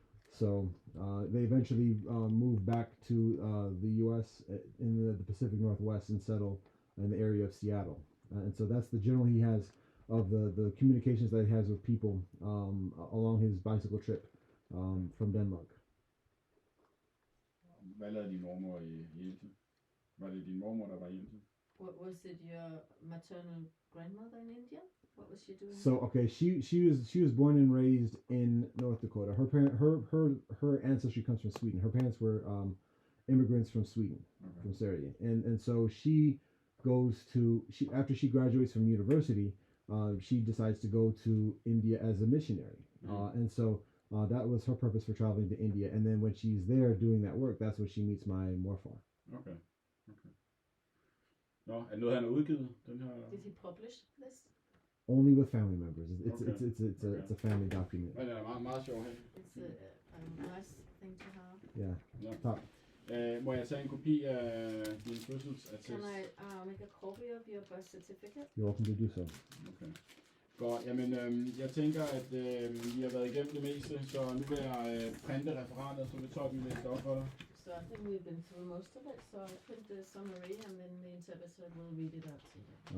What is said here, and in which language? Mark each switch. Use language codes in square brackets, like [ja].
[en] So they eventually move back to the U.S. in the Pacific Northwest and settle in the area of Seattle. And so that's the general he has of the communications that he has with people along his bicycle trip from Denmark. [da] Hvad lavede din mormor i Indien? Var det din mormor, der var i Indien? [en] What was it? Your maternal grandmother in India? What was she doing? So okay, she was born and raised in North Dakota. Her ancestry comes from Sweden. Her parents were immigrants from Sweden, from Serbia, and so she goes to after she graduates from university, she decides to go to India as a missionary, and so that was her purpose for traveling to India. And then when she's there doing that work, that's when she meets my morfar. Okay. [da] Nå, er det noget, han har udgivet, den her? [en] Did he publish this? Only with family members. It's Okay. it's a family document. [da] Men den er meget, meget sjov her. [en] It's a nice thing to have. Yeah. [da] Ja. Top. Må jeg tage en kopi af din fødselsattest? [en] Can I make a copy of your birth certificate? You're welcome to do so. Okay. [da] Godt, jamen jeg tænker, at vi har været igennem det meste, så nu vil jeg printe referatet, så vil Torben læse op for dig. [en] So I think we've been through most of it. So I'll print the summary and then the interpreter will read it out to you.